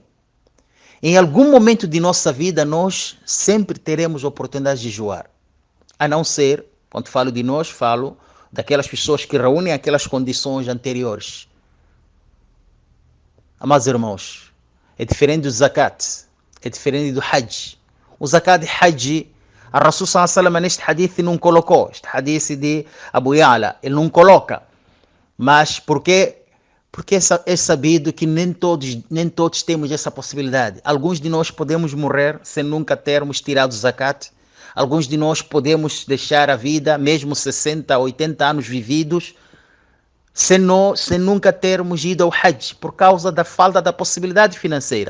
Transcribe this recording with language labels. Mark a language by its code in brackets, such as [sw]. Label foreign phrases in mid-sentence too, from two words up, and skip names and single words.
[pt] Em algum momento de nossa vida, nós sempre teremos a oportunidade de jejuar. A não ser, quando falo de nós, falo daquelas pessoas que reúnem aquelas condições anteriores. Amados irmãos, é diferente do zakat, é diferente do hajj. O zakat e hajj, a [ar] رسول صلى الله عليه وسلم [pt] neste hadith não colocou, este hadith de Abu Ya'la, ele não coloca. Mas porque é sabido que nem todos temos essa possibilidade. Alguns de nós podemos morrer sem nunca termos tirado zakat. Alguns de nós podemos deixar a vida, mesmo 60, 80 anos vividos, sem nunca termos ido ao hajj, por causa da falta da possibilidade financeira.